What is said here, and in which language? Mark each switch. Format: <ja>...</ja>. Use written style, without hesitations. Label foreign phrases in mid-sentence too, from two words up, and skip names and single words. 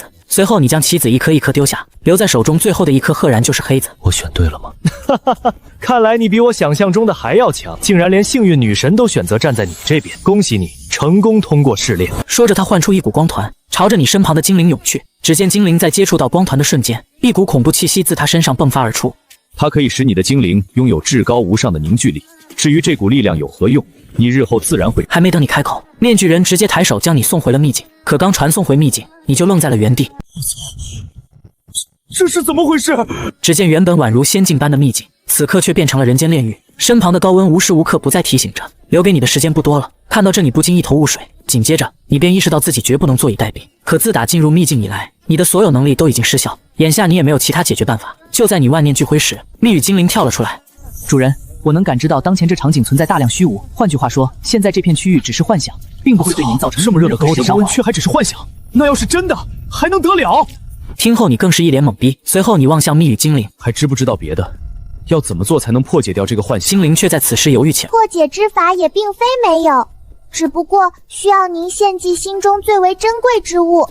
<zh>隨後，你將棋子一顆一顆丟下，留在手中最後的一顆赫然就是黑子。我選對了嗎？看來你比我想象中的還要強，竟然連幸運女神都選擇站在你這邊。恭喜你，成功通過試煉。說着，他喚出一股光團，朝着你身旁的精靈湧去。只見精靈在接觸到光團的瞬間，一股恐怖氣息自他身上迸發而出。它可以使你的精靈擁有至高无上的凝聚力。至於這股力量有何用，你日後自然會。還沒等你開口，面具人直接抬手將你送回了秘境。可剛傳送回秘境，你就愣在了原地。我操！這是怎麼回事？只見原本宛如仙境般的秘境，此刻卻變成了人間煉獄。身旁的高溫無時無刻不在提醒着，留給你的時間不多了。看到這，你不禁一頭霧水。緊接着，你便意識到自己絕不能坐以待斃。可自打進入秘境以來，你的所有能力都已經失效，眼下你也沒有其他解決辦法。就在你萬念俱灰時，密語精靈跳了出来。主人，我能感知到当前這場景存在大量虛無，換句話說，現在這片區域只是幻想，並不會對您造成這麼熱的高點溫卻還只是幻想，那要是真的，還能得了？聽後你更是一臉懵逼，隨後你望向密語精靈，還知不知道別的？要怎麼做才能破解掉這個幻想？精靈卻在此時猶豫起來。破解之法也並非沒有，只不過需要您獻祭心中最為珍貴之物。</zh>